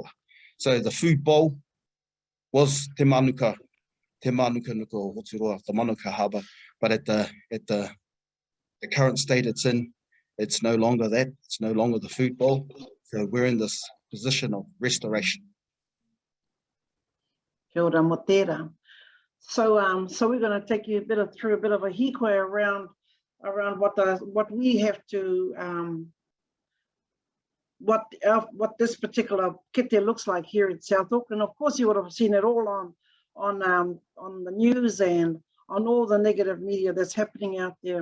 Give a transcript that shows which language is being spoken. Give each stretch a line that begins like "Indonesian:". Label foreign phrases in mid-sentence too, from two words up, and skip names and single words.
English: So the food bowl was Te Manuka nuku o Hoturoa, the Manuka harbour, but at the current state it's in, it's no longer that, it's no longer the food bowl. So we're in this position of restoration.
Māori: Kia ora mo tērā.
English: So we're going to take you through a bit of a hikoi around what we have to what this particular kete looks like here in South Auckland. Of course, you would have seen it all on the news and on all the negative media that's happening out there.